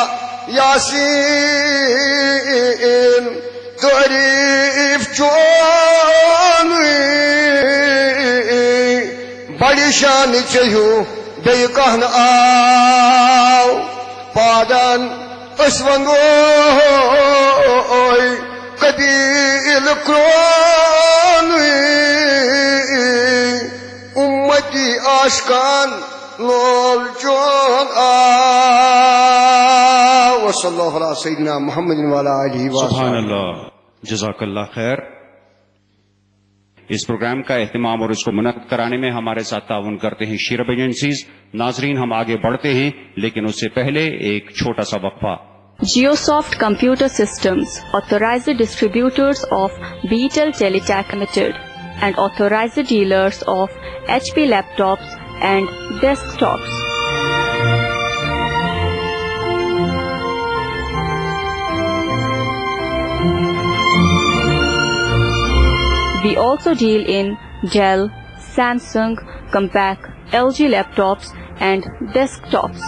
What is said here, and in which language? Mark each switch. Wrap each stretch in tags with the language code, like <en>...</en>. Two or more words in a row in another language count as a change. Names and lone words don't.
<ks>یاسین تعریف چون بڑی شان چہو بی کہن آو پادن اسونگوی قبیل کرون امتی آشکان لول جون</ks> <ar>آو وصلی اللہ علیہ سیدنا محمد وعلی آلہ وسلم. سبحان اللہ. جزاک اللہ خیر.</ar> <ur>اس پروگرام کا اہتمام اور اس کو منعقد کرانے میں ہمارے ساتھ تعاون کرتے ہیں شیرب ایجنسیز. ناظرین ہم آگے بڑھتے ہیں لیکن اس سے پہلے ایک چھوٹا سا وقفہ.</ur> <en>Geosoft Computer Systems, authorized distributors of Beetel Teletech Limited and authorized dealers of HP laptops and desktops. We also deal in Dell, Samsung, Compaq, LG laptops and desktops.</en>